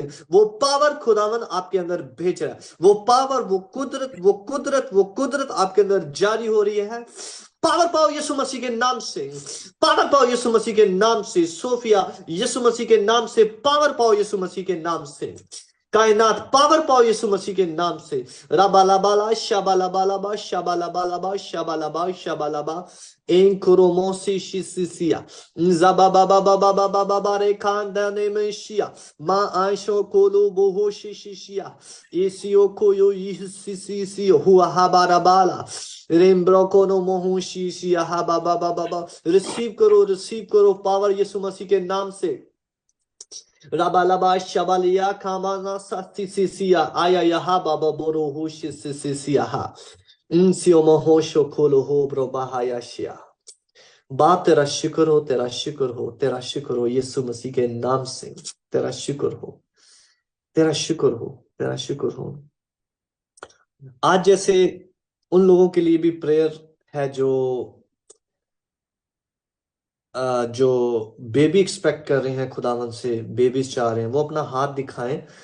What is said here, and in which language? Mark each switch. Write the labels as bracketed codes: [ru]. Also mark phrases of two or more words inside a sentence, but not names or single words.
[hi] वो पावर खुदावन आपके अंदर भेज रहा है। वो पावर, वो कुदरत, वो कुदरत, वो कुदरत आपके अंदर जारी हो रही है। पावर पाओ यीशु मसीह के नाम से। पावर पाओ यीशु मसीह के नाम से। सोफिया, यीशु मसीह के नाम से पावर पाओ, यीशु मसीह के नाम से। कायनात पावर पाओ यीशु मसीह के नाम से। राबालाबाला शाबालाबालाबा शाबालाबालाबा शाबालाबा शाबालाबा एंक्रोमोसी शिसिसिया ज़ाबाबाबाबाबाबाबा रे खानदाने में शिया मा आयशो कोलो बोहो शिशिशिया एसियो कोयो यिसिसिसियो हुआ हाबाराबाला रेम्ब्रोकोनो मोहू शिशिया हाबाबाबाबाबा। रिसीव करो पावर यीशु मसीह के नाम से। Rabalaba shabalia kamana satisisia aya yaha baba boro hushisia ha insio mohosho kolo ho bro bahayashia। बाप तेरा शुक्र हो, तेरा शुक्र हो, तेरा शुक्र हो यीशु मसीह के नाम से। तेरा शुक्र हो, तेरा शुक्र हो, तेरा शुक्र हो। आज जैसे उन लोगों के लिए भी प्रेयर है जो [en] baby expect [hi] कर रहे हैं, खुदावन से बेबी चाह रहे हैं, वो अपना हाथ दिखाएं।